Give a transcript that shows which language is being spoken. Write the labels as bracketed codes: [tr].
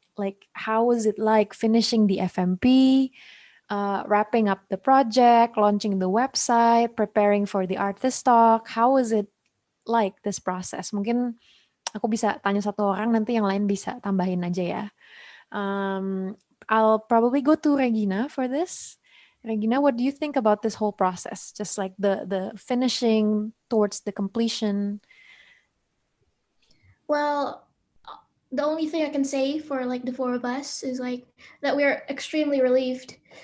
[en] Like, how was it like finishing the FMP, wrapping up the project, launching the website, preparing for the artist talk? How was it like, this process? [id] Mungkin aku bisa tanya satu orang, nanti yang lain bisa tambahin aja ya. [en] I'll probably go to Regina for this. Regina, what do you think about this whole process? Just like the finishing towards the completion. Well, the only thing I can say for like the four of us is like that we are extremely relieved.